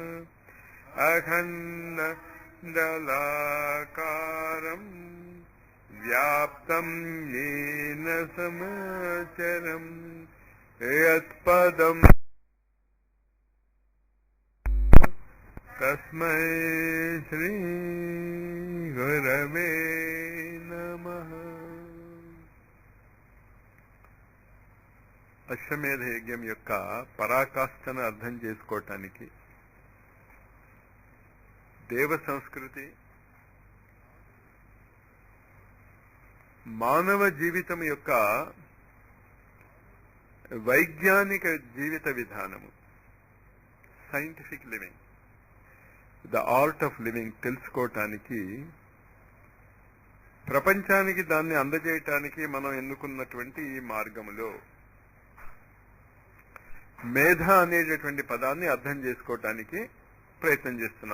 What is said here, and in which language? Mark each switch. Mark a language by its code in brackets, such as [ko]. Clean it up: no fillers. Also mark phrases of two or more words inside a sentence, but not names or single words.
[sa] अखण्डदलाकारम् व्याप्तं येन समाचरम् यत्पदं तस्मै श्री गुरवे नमः। [te] అశ్వమేధ యజ్ఞం యొక్క పరాకాష్ఠను అర్థం చేసుకోవటానికి దేవ సంస్కృతి మానవ జీవితం యొక్క వైజ్ఞానిక జీవిత విధానము, [en] scientific living, the art of living [te] తెలుసుకోవటానికి, ప్రపంచానికి దాన్ని అందజేయటానికి మనం ఎన్నుకున్నటువంటి ఈ మార్గములో మేధ అనేటటువంటి పదాన్ని అర్థం చేసుకోవటానికి ప్రయత్నం చేస్తున్నాం.